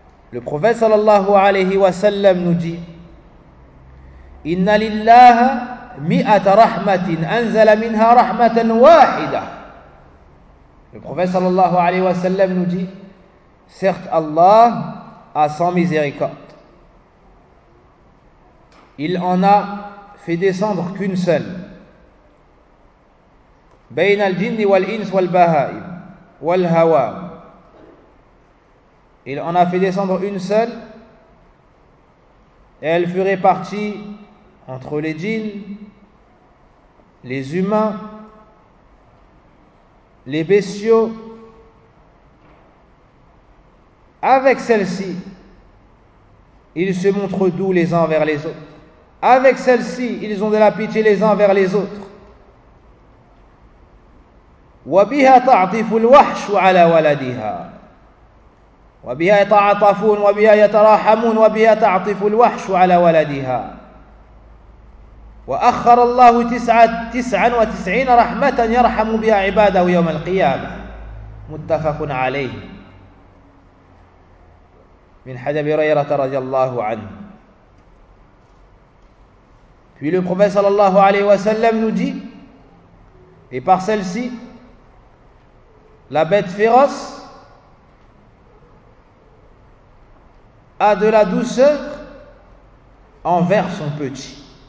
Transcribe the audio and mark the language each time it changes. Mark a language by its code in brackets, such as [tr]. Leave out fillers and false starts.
[fr] Le prophète sallallahu alayhi wa sallam nous dit [ar] إن لله مئة رحمة أنزل منها رحمة واحدة. [fr] Le prophète sallallahu alayhi wa sallam nous dit, certes Allah a 100 miséricordes. Il en a fait descendre qu'une seule. [ar] بين الجن والإنس والبهائم والهوى. [fr] Il en a fait descendre une seule. Et elle fut répartie entre les djinns, les humains, les bestiaux, avec celle-ci, ils se montrent doux les uns vers les autres. Avec celle-ci, ils ont de la pitié les uns vers les autres. [ar] وَبِهَا تَعْطِفُ الْوَحْشُ عَلَى وَلَدِهَا وَبِهَا يَتَعَطَفُونَ وَبِهَا يَتَرَاحَمُونَ وَبِهَا تَعْطِفُ الْوَحْشُ عَلَى وَلَدِهَا وأخر الله تسعة تسعة وتسعين رحمة يرحم بها عباده يوم القيامة متفق عليه من حديث أبي هريرة رضي الله عنه. [fr] Puis le prophète sallallahu alayhi wa sallam nous dit, et par celle-ci, la bête féroce a de la douceur envers son petit.